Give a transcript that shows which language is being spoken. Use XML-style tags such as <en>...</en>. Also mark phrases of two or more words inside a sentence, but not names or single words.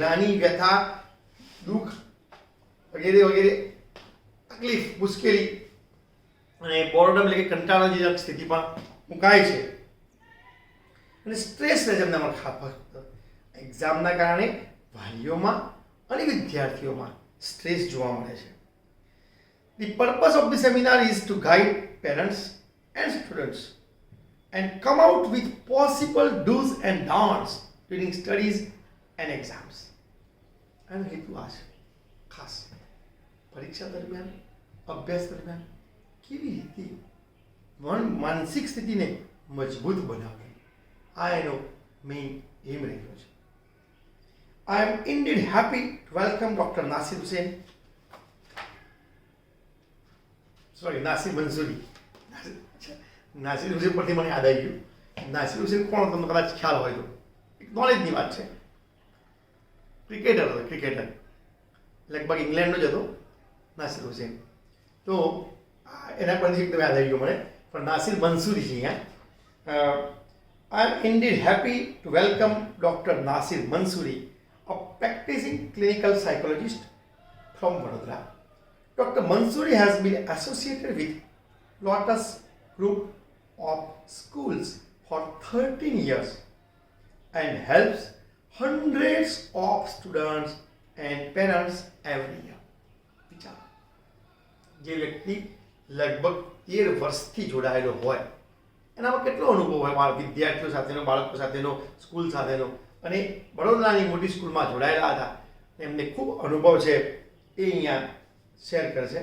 <gu>ગ્લાનિ, વ્યથા, દુઃખ વગેરે વગેરે તકલીફ, મુશ્કેલી અને બોર્ડમ એટલે કે કંટાળાજનક સ્થિતિમાં મુકાય છે. અને સ્ટ્રેસ રહે છે એમનામાં. ખાસ એક્ઝામના કારણે વાલીઓમાં અને વિદ્યાર્થીઓમાં સ્ટ્રેસ જોવા મળે છે.</gu> <en>The purpose of the seminar is to guide parents and students and come out with possible do's and don'ts during studies and exams.</en> <gu>એનો હેતુ આ છે ખાસ પરીક્ષા દરમિયાન અભ્યાસ દરમિયાન કેવી રીતે માનસિક સ્થિતિને મજબૂત બનાવવી, આ એનો</gu> <en>main aim</en> <gu>રહ્યો છે.</gu> <en>I am indeed happy to welcome Dr. Nasir Hussain. Sorry, Nasir Mansoori.</en> <gu>નાસિર હુસેન પરથી મને યાદ આવી ગયું. નાસિર હુસેન કોણ તમને કદાચ ખ્યાલ હોય તો, એક નોલેજની વાત છે. ક્રિકેટર હતો, ક્રિકેટર લગભગ ઇંગ્લેન્ડનો જ હતો નાસિર હુસેન. તો એના પરથી એકદમ યાદ આવી ગયું મને. પણ નાસિર મંસૂરી છે અહીંયા.</gu> <en>I am indeed happy to welcome Dr. Nasir Mansoori, a practicing clinical psychologist from Vadodara. Dr. Mansoori has been associated with Lotus Group of Schools for 13 years and helps hundreds of students and parents every year.</en> <gu>વિચારો, જે વ્યક્તિ લગભગ 13 વર્ષથી જોડાયેલો હોય એનામાં કેટલો અનુભવ હોય, મારા વિદ્યાર્થીઓ સાથેનો, બાળકો સાથેનો, સ્કૂલ સાથેનો, અને વડોદરાની મોટી સ્કૂલમાં જોડાયેલા હતા, એમને ખૂબ અનુભવ છે, એ અહીંયા શેર કરશે.</gu>